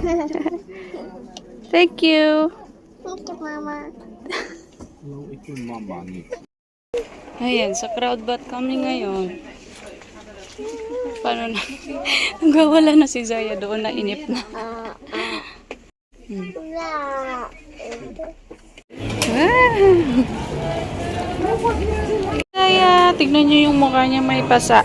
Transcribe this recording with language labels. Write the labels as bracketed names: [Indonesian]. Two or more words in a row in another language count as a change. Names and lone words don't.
[English] Thank you. [Dutch] Nou, ik wil mama niet. [Filipino] Ayan, sa crowd bath kami ngayon. Paano na? Nagawala na si Zaya doon, nainip na. Saya, tignan niyo yung mukha niya may pasa.